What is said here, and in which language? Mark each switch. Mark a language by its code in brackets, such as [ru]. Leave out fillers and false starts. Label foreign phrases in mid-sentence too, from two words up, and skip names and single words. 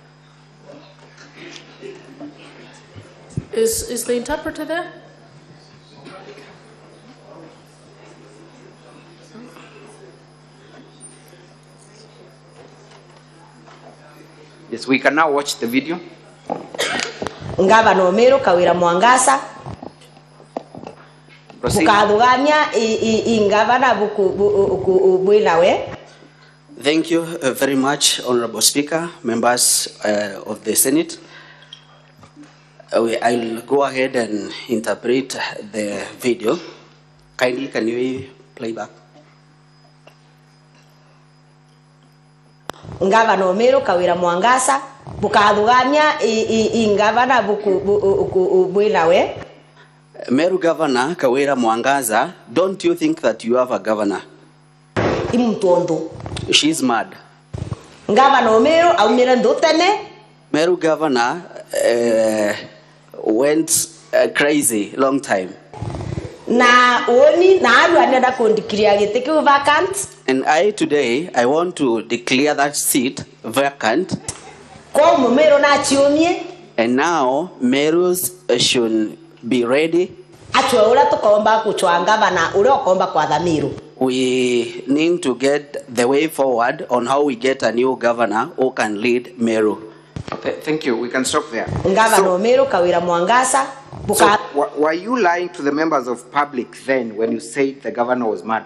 [en] Is the interpreter there? Yes, we can now watch the video. Governor Meru Governor Mwangaza. [mer] Bukathugania ingavana bwinawe. [en] Thank you very much, Honorable Speaker, members of the Senate. I'll go ahead and interpret the video. Kindly, can you play back? Governor Meru Governor Mwangaza. [mer] Bukathugania ingavana bwinawe. [en] Meru Governor Kawira Mwangaza, don't you think that you have a governor? She's mad. [mer] Governor Meru aumire ndutene. [en] Meru Governor went crazy long time. [mer] Na oni na aru anenda kundikria gite kiu vacant. [en] And today I want to declare that seat vacant. [mer] Kwa Meru na chiumie. [en] And now Meru's should be ready. [mer] Atwe ura tukomba kuchwa governor ura okomba kwa Meru. [en] We need to get the way forward on how we get a new governor who can lead Meru. Thank you. We can stop there. Governor Meru Kawira Mwangaza. So, were you lying to the members of public then when you said the governor was mad?